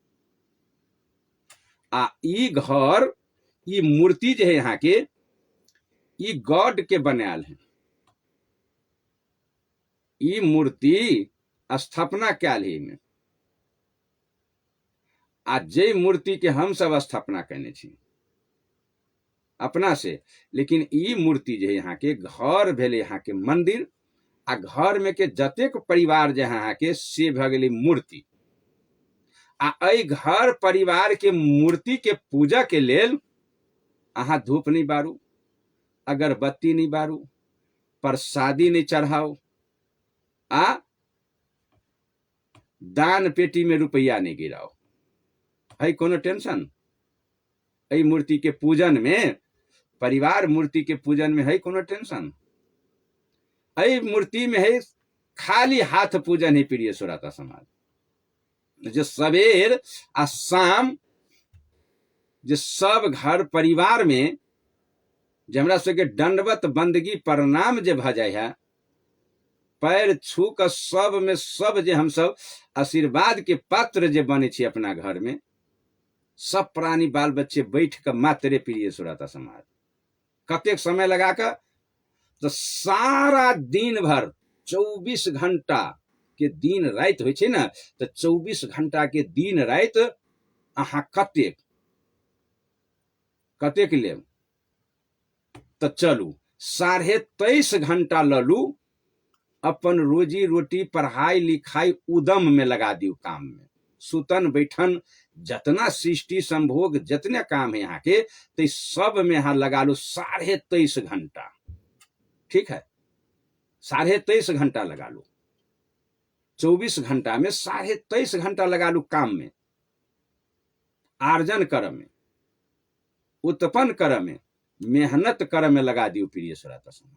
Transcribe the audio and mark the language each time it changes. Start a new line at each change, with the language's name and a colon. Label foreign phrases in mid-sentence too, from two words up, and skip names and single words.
Maithili: आ ई घर, ई मूर्ति जे है यहाँ के, ई गॉड के बनायल है। ई मूर्ति स्थापना कैल है में, आ जे मूर्ति के हम सब स्थापना करने छी अपना से। लेकिन ई मूर्ति जे यहाँ के घर भेले यहाँ के मंदिर, आ घर में के जतेक परिवार जहाँ के से भ गेलै मूर्ति। आ एहि घर परिवार के मूर्ति के पूजा के लेल अहाँ धूप नहीं बारू, अगरबत्ती नहीं बारू, प्रसादी नहीं चढ़ाओ, आ दान पेटी में रुपया नहीं गिराओ। है कोनो टेंशन? एहि मूर्ति के पूजन में, परिवार मूर्ति के पूजन में है कोनो टेंशन? एहि मूर्ति में है खाली हाथ पूजन ही प्रिय श्रोता समाज। जो सवेर आ शाम जो सब घर परिवार में जे हमरा सबके दंडवत बंदगी प्रणाम जे भ जाय है, पैर छू के सब में सब जे हम सब आशीर्वाद के पात्र जे बने छी अपना घर में, सब प्राणी बाल बच्चे बैठ के मात्रे प्रिय श्रोता समाज कतेक समय लगा कर, तो सारा दिन भर 24 घंटा के दिन रात होइ छै ना, तो 24 घंटा के दिन रात अहाँ कतेक कतेक लेब? तो चलू 23.5 घंटा ललू, अपन रोजी रोटी पढ़ाई लिखाई उदम में लगा दियो काम में। सुतन बैठन जतना सृष्टि संभोग जितने काम है यहाँ के, तो सब में यहाँ लगा लो 23.5 घंटा। ठीक है, 23.5 घंटा लगा लो, 24 घंटा में 23.5 घंटा लगा लो काम में, आर्जन कर में, उत्पन्न कर में, मेहनत कर में लगा दियो प्रिय श्रोता समाज।